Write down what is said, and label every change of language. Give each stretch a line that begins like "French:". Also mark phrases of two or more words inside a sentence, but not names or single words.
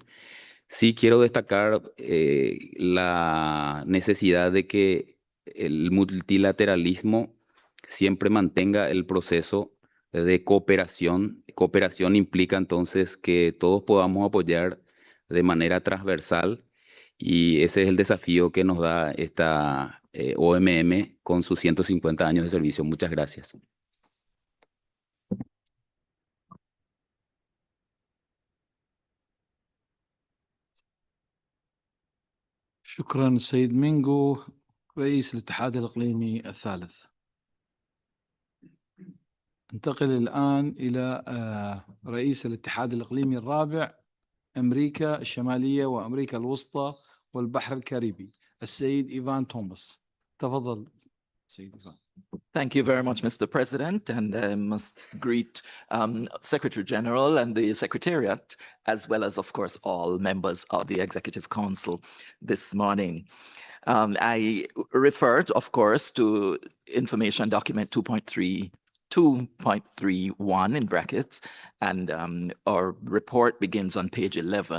Spanish: Sí quiero destacar la necesidad de que el multilateralismo siempre mantenga el proceso de cooperación. Cooperación implica entonces que todos podamos apoyar de manera transversal, y ese es el desafío que nos da esta OMM con sus 150 años de servicio. Muchas gracias.
Arabic: شكرا السيد مينغو رئيس الاتحاد الإقليمي الثالث. ننتقل الآن إلى رئيس الاتحاد الإقليمي الرابع، أمريكا الشمالية وأمريكا الوسطى والبحر الكاريبي، السيد إيفان توماس. تفضل سيد إيفان.
English: Thank you very much, Mr. President, and I must greet Secretary General and the Secretariat, as well as, of course, all members of the Executive Council this morning. I referred, of course, to information document 2.31 in brackets, and our report begins on page 11.